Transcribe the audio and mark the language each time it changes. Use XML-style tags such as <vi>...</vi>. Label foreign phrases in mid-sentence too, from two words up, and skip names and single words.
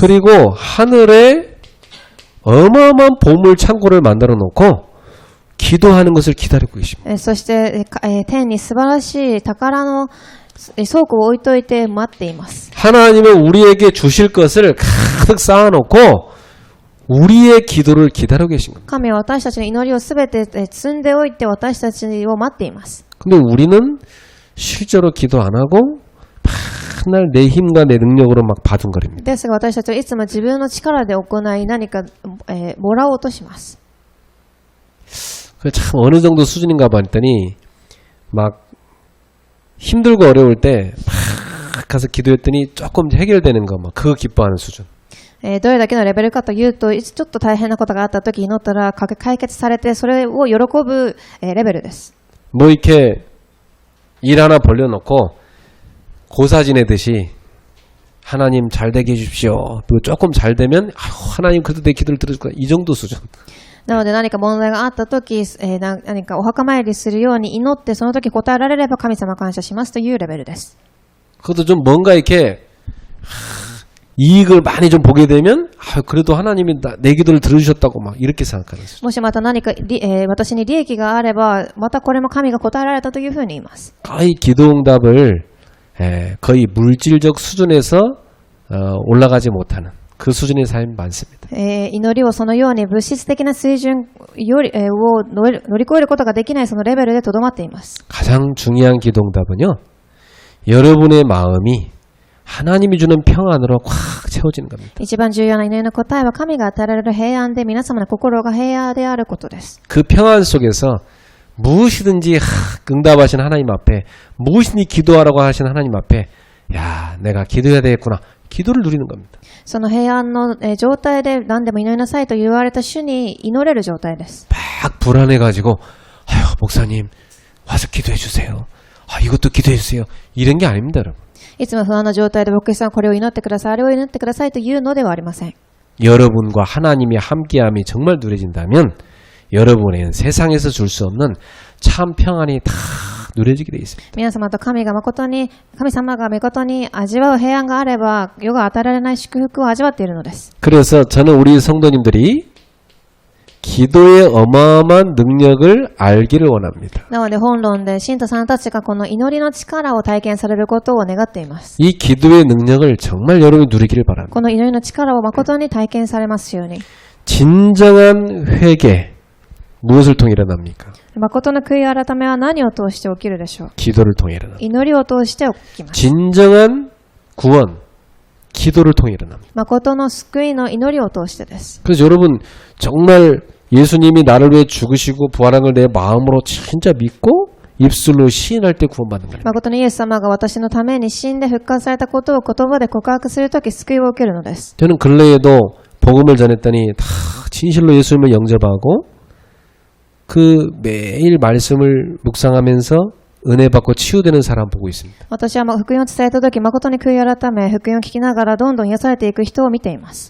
<ko>그리고 하늘에 어마어마한 보물 창고를 만들어 놓고 기도하는 것을 기다리고 계십니다.</ko> <ja>そして天に素晴らしい宝の倉庫を置いといて待っています。</ja> <ko>하나님은 우리에게 주실 것을 가득 쌓아놓고 우리의 기도를 기다리고 계신 겁니다.</ko> <ja>神は私たちの祈りをすべて積んでおいて私たちを待っています。</ja> <ko>근데 우리는 실제로 기도 안 하고 맨날 내 힘과 내 능력으로 막 바둥거립니다.</ko> <ja>ですが私たちはいつも自分の力で行い何か、もらおうとします。</ja> <ko>그 참 어느 정도 수준인가 봤더니 막 힘들고 어려울 때 막 가서 기도했더니 조금 해결되는 거 막 그거 기뻐하는 수준.</ko> <ja>どれだけのレベルかというと、ちょっと大変なことがあったとき祈ったら解決されてそれを喜ぶレベルです。</ja> <ko>뭐 이렇게 일 하나 벌려놓고 고사 지내듯이 하나님 잘 되게 해주십시오. 또 조금 잘 되면 아유, 하나님 그래도 내 기도를 들어줄 거야. 이 정도 수준.</ko> <ja>なので何か問題があったとき、何かお墓参りするように祈ってその時答えられれば神様感謝しますというレベルです。</ja> <ko>그것도 좀 뭔가 이렇게 이익을 많이 좀 보게 되면 아, 그래도 하나님이 내 기도를 들어주셨다고 막 이렇게 생각하는 수준.</ko> <ja>もしまた何か私に利益があればまたこれも神が答えられたというふうに言います。</ja> <ko>거의 기도응답을 거의 물질적 수준에서 올라가지 못하는 그 수준의 삶이 많습니다.</ko> <ja>祈りをそのように物質的な水準より、を乗り越えることができないそのレベルでとどまっています。</ja> <ko>가장 중요한 기도응답은요. 여러분의 마음이 하나님이 주는 평안으로 꽉 채워지는 겁니다.</ko> <ja>一番重要な祈りの答えは神が与えられる平安で皆様の心が平和であることです。</ja> <ko>그 평안 속에서 무엇이든지 응답하신 하나님 앞에 무엇이든지 기도하라고 하신 하나님 앞에 야 내가 기도해야 되겠구나. 기도를 누리는 겁니다.</ko> <ja>その平安の状態で何でも祈りなさいと言われた主に祈れる状態です。</ja> <ko>막 불안해가지고 아유 목사님 와서 기도해 주세요. 아 이것도 기도해 주세요. 이런 게 아닙니다, 여러분.</ko> <ja>いつも不安な状態で牧師さんこれを祈ってください、あれを祈ってくださいというのではありません。</ja> <ko>여러분과 하나님의 함께함이 정말 누려진다면 여러분에는 세상에서 줄 수 없는 참 평안이 다 누려지게 되어 있습니다.</ko> <ja>皆様と神様が誠に味わう平安があれば世が与えられない祝福を味わっているのです。</ja> <ko>그래서 저는 우리 성도님들이 기도의 어마어마한 능력을 알기를 원합니다.</ko> <ja>なので本論で信徒さんたちがこの祈りの力を体験されることを願っています。</ja> <ko>이 기도의 능력을 정말 여러분이 누리기를 바랍니다.</ko> <ja>この祈りの力を誠に体験されますように。</ja> <ko>진정한 회개 무엇을 통해 일어납니까?</ko> <ja>誠の悔い改めは何を通して起きるでしょう。</ja> <ko>기도를 통해 일어납니다.</ko> <ja>祈りを通して起きます。</ja> <ko>진정한 구원 기도를 통해 일어납니다.</ko> <ja>誠の救いの祈りを通してです。</ja> <ko>그래서 여러분 정말 예수님이 나를 위해 죽으시고 부활한 걸 내 마음으로 진짜 믿고 입술로 시인할 때 구원받는 거예요.</ko> <ja>誠にイエス様が私のために死んで復活されたことを言葉で告白するとき救いを受けるのです。</ja> <ko>저는 근래에도 복음을 전했더니 다 진실로 예수님을 영접하고 그 매일 말씀을 묵상하면서 은혜 받고 치유되는 사람 보고 있습니다.</ko> <ja>私は福音を伝えたとき誠に悔い改め福音を聞きながらどんどん癒されていく人を見ています。</ja>